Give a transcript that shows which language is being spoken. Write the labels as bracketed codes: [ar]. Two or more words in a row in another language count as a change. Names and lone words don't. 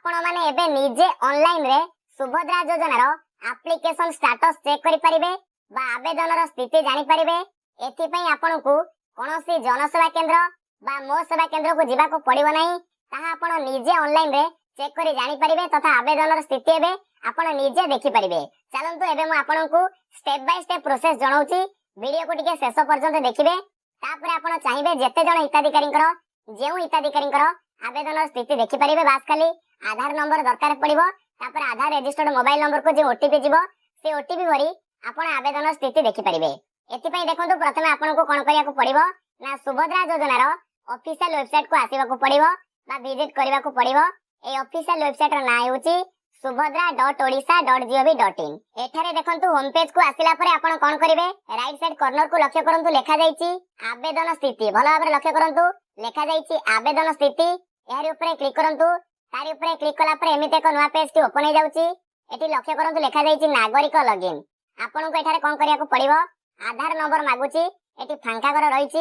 [or] ମାନେ ଏବେ ନିଜେ ଅନଲାଇନ ରେ ସୁଭଦ୍ରା ଯୋଜନା ର [en] application status check [or] କରି ପାରିବେ ବା ଆବେଦନ ର ସ୍ଥିତି ଜାଣି ପାରିବେ। ଏଥି ପାଇଁ ଆପଣଙ୍କୁ କୌଣସି ଜନସେବା କେନ୍ଦ୍ର ବା ମୋ ସେବା କେନ୍ଦ୍ର କୁ ଯିବା କୁ ପଡ଼ିବ ନାହିଁ। ତାହା ଆପଣ ନିଜେ ଅନଲାଇନ ରେ ଚେକ୍ କରି ଜାଣି ପାରିବେ ତଥା ଆବେଦନ ର ସ୍ଥିତି ଏବେ ଆପଣ ନିଜେ ଦେଖି ପାରିବେ। ଚାଲନ୍ତୁ ଏବେ ମୁଁ ଆପଣଙ୍କୁ [en] step by step process [or] ଜଣାଉଛି, ଭିଡିଓ କୁ ଟିକେ ଶେଷ ପର୍ଯ୍ୟନ୍ତ ଦେଖିବେ। ତାପରେ ଆପଣ ଚାହିଁବେ ଯେତେ ଜଣ ହିତାଧିକାରୀଙ୍କର ଯେଉଁ ହିତାଧିକାରୀଙ୍କର ଆବେଦନ ସ୍ଥିତି ଦେଖି ପାରିବେ। ବାସ୍ ଖାଲି ଆଧାର ନମ୍ବର ଦରକାର ପଡ଼ିବ, ତାପରେ ଆଧାର [en] registered mobile number [or] କୁ ଯେ ଓଟିପି ଯିବ ସେ ଓଟିପି ଭରି ଆପଣ ଆବେଦନ ସ୍ଥିତି ଦେଖି ପାରିବେ। ଏଥି ପାଇଁ ଦେଖନ୍ତୁ ପ୍ରଥମେ ଆପଣଙ୍କୁ କଣ କରିବା କୁ ପଡ଼ିବ ନା ସୁଭଦ୍ରା ଯୋଜନା ର [en] official website [or] କୁ ଆସିବା କୁ ପଡ଼ିବ ବା ଭିଜିଟ୍ କରିବା କୁ ପଡ଼ିବ। ଏ [en] official website [or] रो नाम होची subhadra.odisha.gov.in। ଏଠାରେ ଦେଖନ୍ତୁ [en] home page [or] କୁ ଆସିଲା ପରେ ଆପଣ କଣ କରିବେ [en] right side corner [or] କୁ ଲକ୍ଷ୍ୟ କରନ୍ତୁ ଲେଖା ଯାଇଛି ଆବେଦନ ସ୍ଥିତି। ଭଲ ଭାବରେ ଲକ୍ଷ୍ୟ କରନ୍ତୁ ଲେଖା ଯାଇଛି ଆବେଦନ ସ୍ଥିତି। ଯାହାର ଉପରେ କ୍ଲିକ୍ କରନ୍ତୁ, ତାରି ଉପରେ କ୍ଲିକ୍ କଲା ପରେ ଏମିତି ଏକ ନୂଆ ପେଜ୍ ଟି ଓପନ୍ ହୋଇ ଯାଉଛି। ଏଠି ଲକ୍ଷ୍ୟ କରନ୍ତୁ ଲେଖା ଯାଇଛି ନାଗରିକ ଲଗଇନ୍। ଆପଣ କୁ ଏଠାରେ କଣ କରିବା କୁ ପଡ଼ିବ ଆଧାର ନମ୍ବର ମାଗୁଛି, ଏଠି ଫାଙ୍କା କରି ରହିଛି।